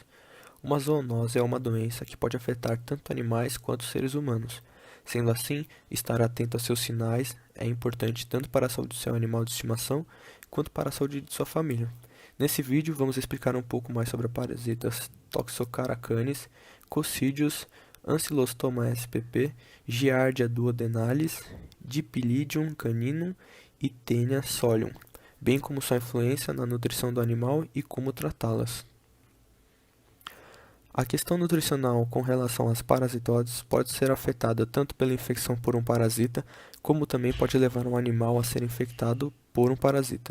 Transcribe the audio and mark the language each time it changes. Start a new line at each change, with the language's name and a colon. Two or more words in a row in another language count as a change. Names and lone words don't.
Portuguese: Uma zoonose é uma doença que pode afetar tanto animais quanto seres humanos. Sendo assim, estar atento a seus sinais é importante tanto para a saúde do seu animal de estimação quanto para a saúde de sua família. Nesse vídeo, vamos explicar um pouco mais sobre parasitas Toxocara canis, Coccidius, Ancylostoma spp, Giardia duodenalis, Dipylidium caninum e Taenia solium, bem como sua influência na nutrição do animal e como tratá-las. A questão nutricional com relação às parasitoses pode ser afetada tanto pela infecção por um parasita, como também pode levar um animal a ser infectado por um parasita.